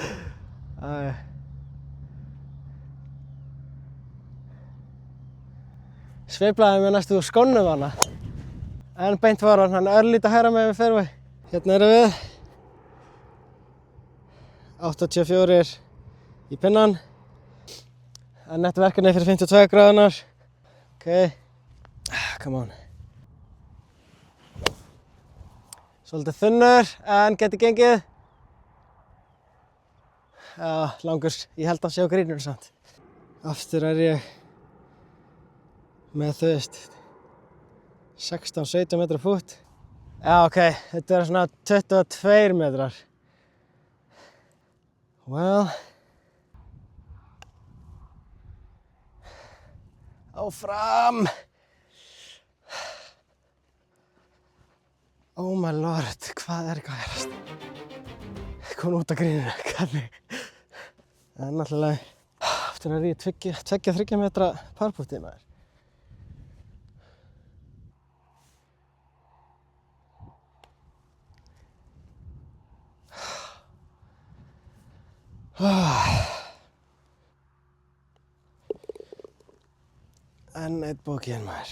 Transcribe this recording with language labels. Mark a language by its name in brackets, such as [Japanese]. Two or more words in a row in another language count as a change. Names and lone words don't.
[Icelandic] Sveiflaði mér næstu úr skónum hana. En beint var hann örlítið hægra megin við fairway. Hérna erum við. 84 í pinnan. En þetta verkefni fyrir 52 gráðunar. [English] Ok. Come on. [Icelandic] Svolítið þunnur, en geti gengið. Já, langur. Ég held að sé á grínur samt. Aftur er ég með þú veist 16-17 metra fút. Já, ok, þetta er svona 22 metrar. Well. Áfram! [English] Oh my lord, [Icelandic] hvað er eitthvað að gerast? Komin út af gríninu, hvernig? En náttúrulega, aftur er ég 2-3 metra parputti maður. En 1 bogey maður.